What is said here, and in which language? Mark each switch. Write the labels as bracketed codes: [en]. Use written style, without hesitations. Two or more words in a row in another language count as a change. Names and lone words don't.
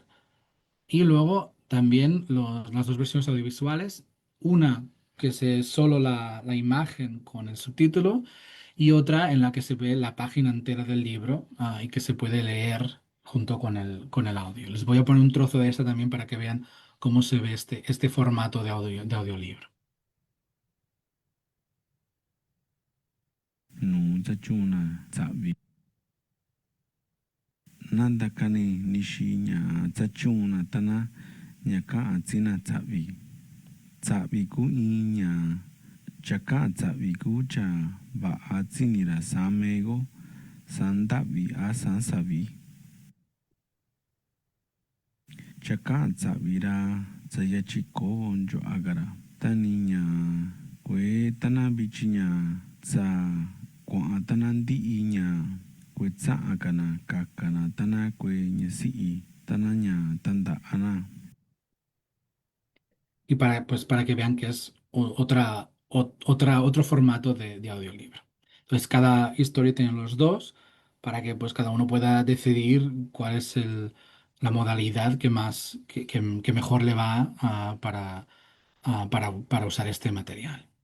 [es] Y luego también las dos versiones audiovisuales, una que es solo la imagen con el subtítulo y otra en la que se ve la página entera del libro y que se puede leer junto con el audio. Les voy a poner un trozo de esta también para que vean cómo se ve este formato de audiolibro. [cof] Nu chachuna tsabi. Nanda kani nishinya chachuna tana nyaka atsina tsabi. Tsabi ku inya chaka tsabi ku cha ba atsinira samego sandabi asansabi. Chaka tsabira tsayachiko onjo agara. Taninya kwe tana bichinya tsa kwa tana inya kwe tsa akana kakana tana kwe nyesi tananya tanda ana. [es] Y para que vean que es otro formato de audiolibro. Entonces, cada historia tiene los dos para que pues cada uno pueda decidir cuál es la modalidad que mejor le va para usar este material.